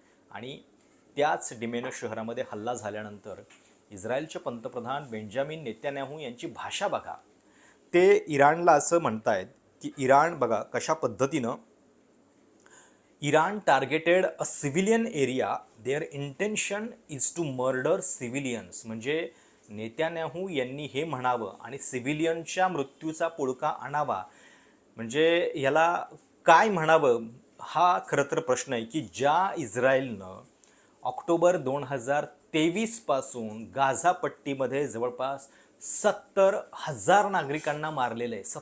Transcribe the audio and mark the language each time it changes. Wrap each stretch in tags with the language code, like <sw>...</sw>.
<mr>आणि त्याच डिमेनो शहरामध्ये हल्ला झाल्यानंतर इस्रायलचे पंतप्रधान बेंजामिन नेतन्याहू यांची भाषा बघा. ते इराणला असं म्हणतायत की इराण बघा कशा पद्धतीनं</mr> <en>Iran targeted a civilian area. Their intention is to murder civilians.</en> <mr>म्हणजे नेत्यान्याहू यांनी हे म्हणावं आणि सिव्हिलियनच्या मृत्यूचा पुळका आणावा. म्हणजे याला काय म्हणावं हा खरं तर प्रश्न आहे की ज्या इस्रायलनं ऑक्टोबर 2023 पासून गाझा पट्टीमध्ये जवळपास 70,000 नागरिकांना मारलेलं आहे.</mr>